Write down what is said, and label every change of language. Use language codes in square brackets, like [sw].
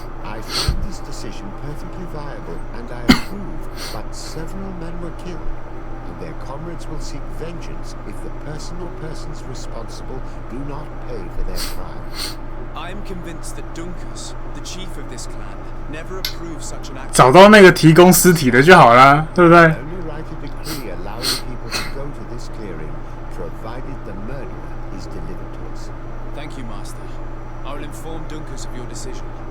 [en] I find this decision perfectly viable, and I approve, but several men were killed. And their comrades will seek vengeance if the person or persons responsible do not pay for their crimes. I am convinced that Dunkus, the chief of this clan, never approved such an act. [zh] 找到那个提供尸体的就好啦，对不对？ [en] Only write a decree allowing people to go to this clearing, provided the murderer is delivered to us. Thank you, Master. I will inform Dunkus of your decision.